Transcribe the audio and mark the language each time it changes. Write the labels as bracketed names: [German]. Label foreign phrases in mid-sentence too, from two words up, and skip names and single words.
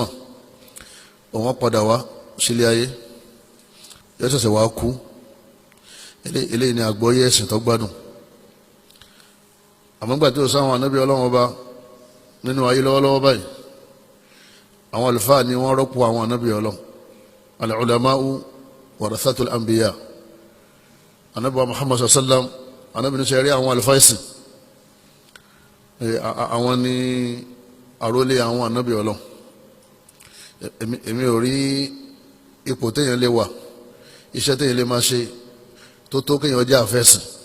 [Yoruba] òun padà wá sílé ayé, yóò ṣẹ̀ṣẹ̀ wá kú. eléyìí ni àgbọ́yé ẹ̀sìn tó gbádùn. àmọ́ gbà tí ó sáwọn ànábì Ọlọ́run Ọba nínú ayé lọ́wọ́lọ́wọ́ báyìí, àwọn àlùfáà ni wọ́n rọ́pò àwọn ànábì Ọlọ́run. [Arabic] العلماء ورثة الأنبياء. [Yoruba] ànábì Muhammad sallam, ànábì ní sẹ́rí àwọn àlùfáà ẹ̀sìn, àwọn ni àrólé àwọn ànábì Ọlọ́run. èmi ò rí ipò téèyàn lè wà, iṣẹ́ téèyàn lè máa ṣe tó kéèyàn jẹ́ àfẹ́sìn.